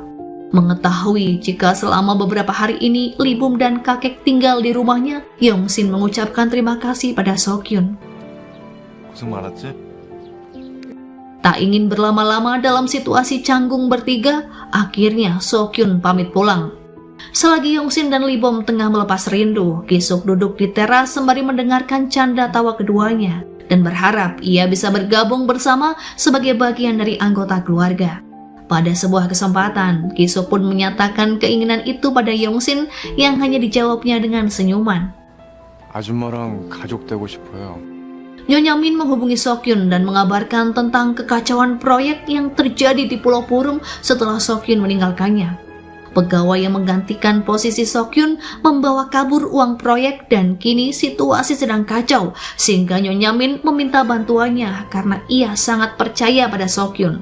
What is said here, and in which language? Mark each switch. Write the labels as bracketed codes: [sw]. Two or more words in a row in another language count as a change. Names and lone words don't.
[id] Mengetahui jika selama beberapa hari ini Lee Bom dan kakek tinggal di rumahnya, Yong-shin mengucapkan terima kasih pada Seok-hyun. [ko] 고생 많았지? [id] Tak ingin berlama-lama dalam situasi canggung bertiga, akhirnya Seok-hyun pamit pulang. Selagi Yong-shin dan Lee Bom tengah melepas rindu, Ki-suk duduk di teras sembari mendengarkan canda tawa keduanya dan berharap ia bisa bergabung bersama sebagai bagian dari anggota keluarga. Pada sebuah kesempatan, Ki-suk pun menyatakan keinginan itu pada Yong-shin yang hanya dijawabnya dengan senyuman. [ko] 아줌마랑 가족 되고 싶어요. [id] Nyonya Min menghubungi Seok-hyun dan mengabarkan tentang kekacauan proyek yang terjadi di Pulau Purum setelah Seok-hyun meninggalkannya. Pegawai yang menggantikan posisi Seok-hyun membawa kabur uang proyek dan kini situasi sedang kacau sehingga Nyonya Min meminta bantuannya karena ia sangat percaya pada Seok-hyun.